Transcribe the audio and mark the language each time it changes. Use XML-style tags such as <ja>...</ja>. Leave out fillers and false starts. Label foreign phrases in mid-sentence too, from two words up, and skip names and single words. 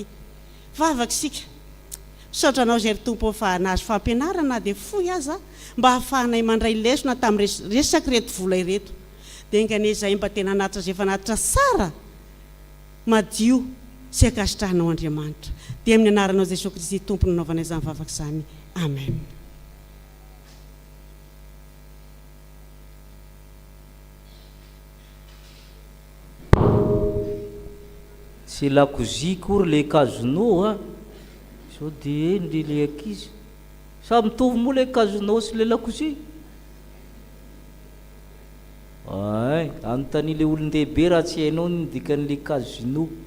<mg>Vavaka isika, misaotra anao zay ry Tompo fa nahazo fampianarana dia foy aza mba hahafahanay mandray lesona tamin'ny resaky reto vola ireto. Dia engany izay mba tena hanatitra izay fanatitra tsara madio sy akasitrahanao Andriamanitra. Dia amin'ny anaranao Jesosy Kristy Tompony nanaovana izany vavaka izany. Amen.</mg> <fr>C'est la cousine cour les casino</fr> <mg>so dia le ankizy samy mitovy moa le casino sy le lakozy. Ay, anontany le olon-dehibe raha tsy hainao ny dikan'le casino.</mg>